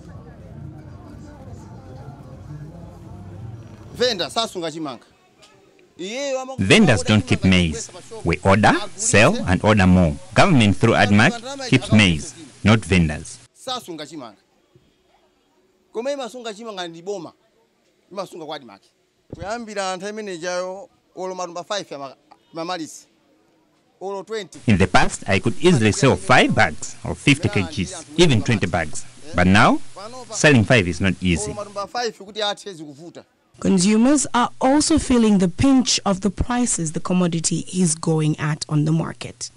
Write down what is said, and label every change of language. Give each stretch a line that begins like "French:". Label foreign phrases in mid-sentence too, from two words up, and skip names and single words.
Nyanja: Venda sasunga chimanga
English: Vendors don't keep maize. We order, sell, and order more. Government through ADMAC keeps maize, not vendors.
Nyanja: Sasunga chimanga. Koma imasunga chimanga ndi boma. Imasunga kwa ADMAC. Kuyambira anthu amene jayo olo matumba 5 ya mamalisi. Olo 20.
English: In the past, I could easily sell 5 bags of 50 kgs, even 20 bags. But now, selling 5 is not easy. Consumers are also feeling the pinch of the prices the commodity is going at on the market.